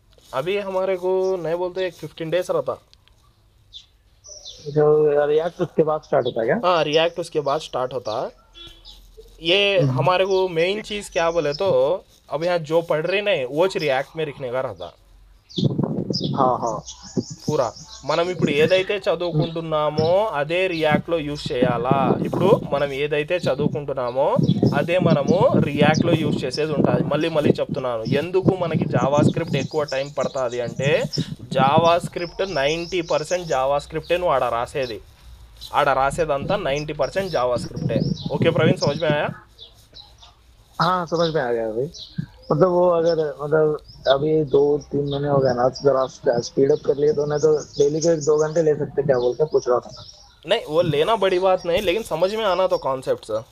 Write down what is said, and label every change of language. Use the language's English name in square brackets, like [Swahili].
[Hindi] अभी हमारे को नहीं बोलते, एक 15 डेज रहता. जो रिएक्ट उसके बाद स्टार्ट होता है क्या? हाँ, रिएक्ट उसके बाद स्टार्ट होता. ये हमारे को मेन चीज़ क्या बोले तो, अब यहाँ जो पढ़ रहे नहीं वो रिएक्ट में लिखने का रहता. [Telugu] పూరా మనం ఇప్పుడు ఏదైతే చదువుకుంటున్నామో అదే రియాక్ట్లో యూజ్ చేయాలా. ఇప్పుడు మనం ఏదైతే చదువుకుంటున్నామో అదే మనము రియాక్ట్లో యూజ్ చేసేది ఉంటుంది. మళ్ళీ మళ్ళీ చెప్తున్నాను, ఎందుకు మనకి జావా స్క్రిప్ట్ ఎక్కువ టైం పడుతుంది అంటే, జావా స్క్రిప్ట్ 90% జావా స్క్రిప్టే నువ్వు ఆడ రాసేదంతా 90% జావా స్క్రిప్టే. [Hindi] ఓకే ప్రవీణ్, समझ में आया? हाँ समझ में आ गया भाई. मतलब वो अगर मतलब अभी 2-3 महीने हो गए ना, जरा स्पीड अप कर लिए तो नहीं तो डेली के 1-2 घंटे ले सकते, क्या बोल के पूछ रहा था. नहीं, वो लेना बड़ी बात नहीं, लेकिन समझ में आना तो कॉन्सेप्ट.